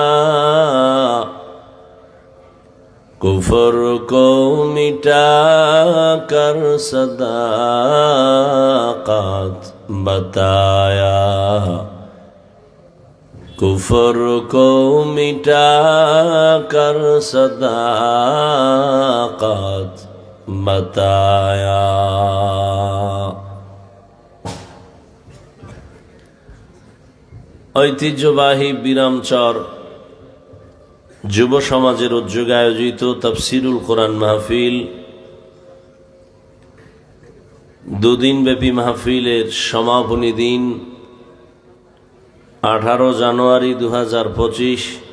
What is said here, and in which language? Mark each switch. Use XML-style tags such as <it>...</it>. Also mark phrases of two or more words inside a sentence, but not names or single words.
<ur>کفر کو مٹا کر صداقت بتایا. کفر کو مٹا کر صداقت بتایا.</ur> <bn>ঐতিহ্যবাহী বিরামচর যুব সমাজের উদ্যোগে আয়োজিত তাফসীরুল কোরআন মাহফিল, দুদিনব্যাপী মাহফিলের সমাপনী দিন 18 জানুয়ারি 2025।</bn>